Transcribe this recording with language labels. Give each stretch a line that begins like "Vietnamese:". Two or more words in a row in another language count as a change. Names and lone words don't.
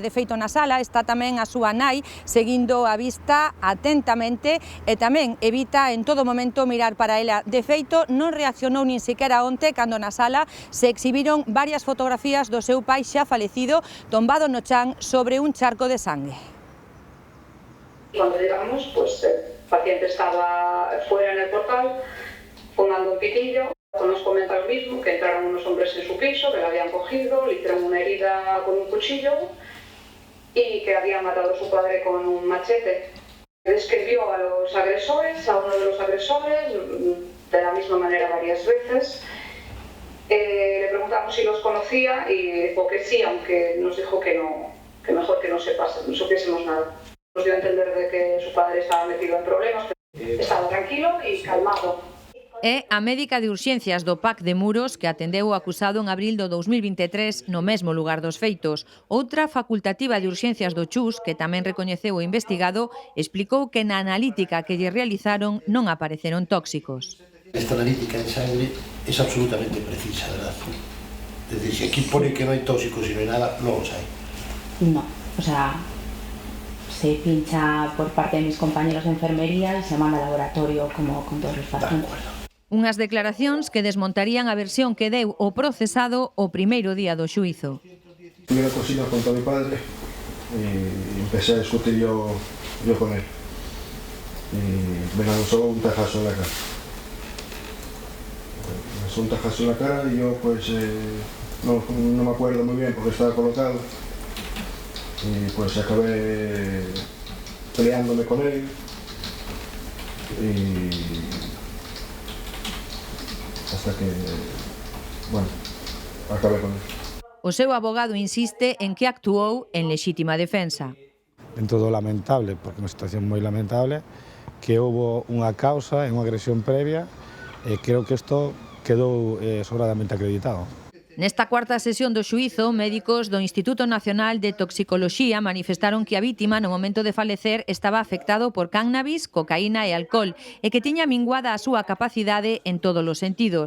Galician: De feito, na sala está tamén a súa nai, seguindo a vista atentamente, e tamén evita en todo momento mirar para ela. De feito, non reaccionou nin sequera onte cando na sala se exhibiron varias fotografías do seu pai xa falecido, tombado no chan sobre un charco de sangue.
Spanish: Cuando llegamos, pues el paciente estaba fuera en el portal, fumando un pitillo. Nos comenta lo mismo, que entraron unos hombres en su piso, que la habían cogido, le hicieron una herida con un cuchillo y que habían matado a su padre con un machete. Describió a los agresores, a uno de los agresores, de la misma manera varias veces. Le preguntamos si los conocía y dijo que sí, aunque nos dijo que no, que mejor que no supiésemos nada. Nos dio a entender de que su padre estaba metido en problemas, pero estaba tranquilo y calmado.
Galician: É a médica de urxencias do PAC de Muros que atendeu o acusado en abril do 2023 no mesmo lugar dos feitos. Outra facultativa de urxencias do Chus, que tamén recoñeceu o investigado, explicou que na analítica que lle realizaron non apareceron tóxicos.
Spanish: Esta analítica de sangre es absolutamente precisa, ¿verdad? Es decir, si aquí pone que no hay tóxicos y no hay nada, no los hay. No, o sea, se pincha por parte de mis compañeros de enfermería y se manda al laboratorio como con todos los pacientes.
Galician: Unhas declaracións que desmontarían a versión que deu o procesado o primeiro día do xuízo.
Spanish: Fui a la cocina junto a mi padre y empecé a discutir yo con él. Y me lanzó un tajazo en la cara. Un tajazo en la cara y yo pues no me acuerdo muy bien porque estaba colocado y pues acabé peleándome con él y hasta que, bueno, acabé con él.
Galician: O seu abogado insiste en que actuou en lexítima defensa. En todo lamentable, porque é unha situación moi lamentable, que houve unha causa e unha agresión previa e creo que isto quedou sobradamente acreditado. Nesta cuarta sesión do xuízo, médicos do Instituto Nacional de Toxicoloxía manifestaron que a vítima no momento de falecer estaba afectado por cannabis, cocaína e alcohol e que tiña minguada a súa capacidade en todos os sentidos.